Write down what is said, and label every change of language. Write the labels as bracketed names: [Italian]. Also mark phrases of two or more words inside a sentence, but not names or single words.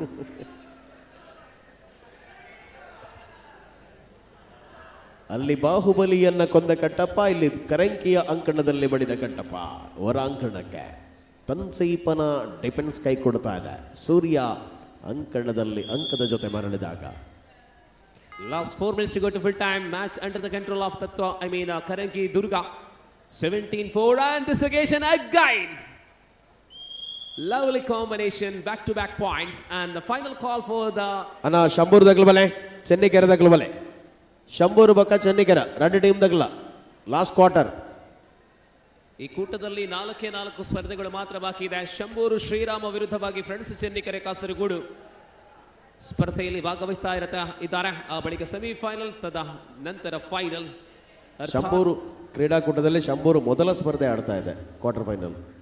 [Kannada] ಅಲ್ಲಿ ಬಾಹುಬಲಿಯನ್ನ ಕೊಂದ ಕಟ್ಟಪ್ಪ, ಇಲ್ಲಿ ಕರಂಕಿಯ ಅಂಕಣದಲ್ಲಿ ಬಡಿದ ಕಟ್ಟಪ್ಪ. ಹೊರಾಂಕಣಕ್ಕೆ ತನ್ಸೀಪನ ಡಿಫೆನ್ಸ್ ಕೈ ಕೊಡ್ತಾ ಇದೆ. ಸೂರ್ಯ ಅಂಕಣದಲ್ಲಿ ಅಂಕದ ಜೊತೆ ಮರಳಿದಾಗ. [English] Last 4 minutes to go to full time. Match under the control of Karanki Durga. 17-4 and this occasion again. Lovely combination, back-to-back points and the final call for the... [Tulu] ಅಣ್ಣ ಶಂಭೂರ್ ದಗ್ಲಬಲೆ, ಚೆನ್ನಿಕೆರೆ ದಗ್ಲಬಲೆ. ಶಂಭೂರು ಬಕ್ಕ ಚೆನ್ನಿಕೆರೆ 2 ಟೀಮ್ ದಗ್ಲ [English] last quarter. [Kannada] ಈ ಕೂಟದಲ್ಲಿ 4 ಸ್ಪರ್ಧೆಗಳು ಮಾತ್ರ ಬಾಕಿ ಇದೆ. ಶಂಭೂರು ಶ್ರೀರಾಮ ವಿರುದ್ಧವಾಗಿ ಫ್ರೆಂಡ್ಸ್ ಚೆನ್ನಿಕೆರೆ ಕಾಸರಗೋಡು ಸ್ಪರ್ಧೆಯಲ್ಲಿ ಭಾಗವಹಿಸ್ತಾ ಇದ್ದಾರೆ. ಆ ಬಳಿಕ ಸೆಮಿಫೈನಲ್, ತದ ನಂತರ ಫೈನಲ್. ಶಂಭೂರು ಕ್ರೀಡಾಕೂಟದಲ್ಲಿ ಶಂಭೂರು ಮೊದಲ ಸ್ಪರ್ಧೆ ಆಡ್ತಾ ಇದೆ, [English] quarter final.